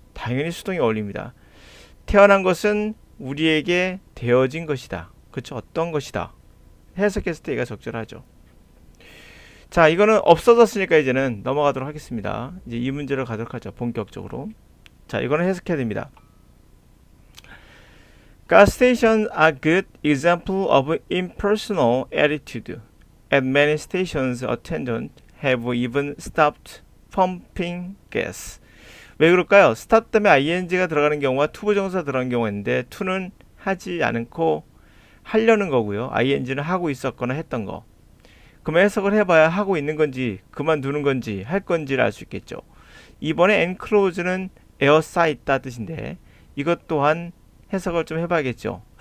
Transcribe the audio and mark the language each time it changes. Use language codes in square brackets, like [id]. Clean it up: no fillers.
[ko] 당연히 수동이 어울립니다. 태어난 것은 우리에게 되어진 것이다. 그렇죠? 어떤 것이다. 해석했을 때 얘가 적절하죠. 자, 이거는 없어졌으니까 이제는 넘어가도록 하겠습니다. 이제 이 문제로 가도록 하죠. 본격적으로. 자, 이거는 해석해야 됩니다. [en] Gas stations are good example of impersonal attitude. At many stations, attendants have even stopped pumping gas. [ko] 왜 그럴까요? stop 다음에 ing가 들어가는 경우와 투부정사 들어가는 경우가 있는데 to는 하지 않고 하려는 거고요. ing는 하고 있었거나 했던 거. 그러면 해석을 해봐야 하고 있는 건지 그만두는 건지 할 건지를 알 수 있겠죠. 이번에 enclose는 에어싸 있다 뜻인데 이것 또한 해석을 좀 해봐야겠죠.